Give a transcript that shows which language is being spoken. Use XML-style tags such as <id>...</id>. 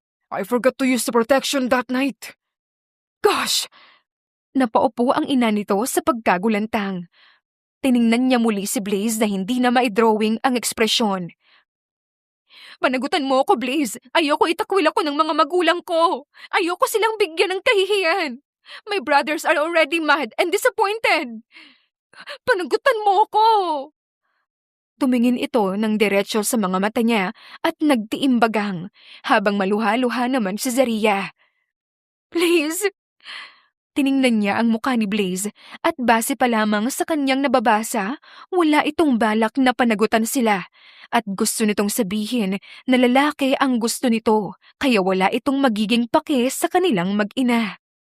<en>I forgot to use the protection that night.</en> <tl>Gosh! Napaupo ang ina nito sa pagkagulantang. Tiningnan niya muli si Blaze na hindi na maidrawing ang ekspresyon. Panagutan mo ako, Blaze. Ayoko itakwil ako ng mga magulang ko. Ayoko silang bigyan ng kahihiyan.</tl> <en>My brothers are already mad and disappointed.</en> <tl>Panagutan mo ako! Tumingin ito ng diretsyo sa mga mata niya at nagtiimbagang habang maluha-luha naman si Zaria. Blaze! Tiningnan niya ang mukha ni Blaze at base pa lamang sa kanyang nababasa, wala itong balak na panagutan sila at gusto nitong sabihin na lalaki ang gusto nito kaya wala itong magiging pake sa kanilang mag-ina.</tl>